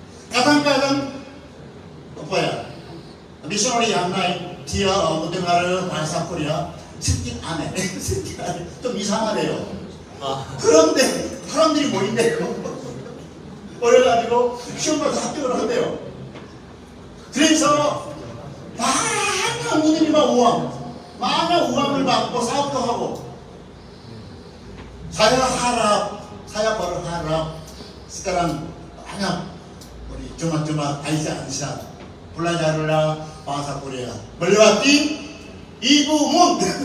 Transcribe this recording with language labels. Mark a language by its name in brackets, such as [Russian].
[Indonesian] Kadang-kadang 미셔너리 yang lain dia mendengar bahasa Korea sedikit aneh, [Korean] 좀 이상하네요. 그런데 사람들이 모인대요. 그래가지고 시험을 다 합격을 한대요. 그래서 많은 우리가 많은 우함을 받고 사업도 하고 [Indonesian] saya berharap sekarang banyak 우리 jemaat-jemaat Aisyah belajarlah bahasa Korea melewati Ibu Mun.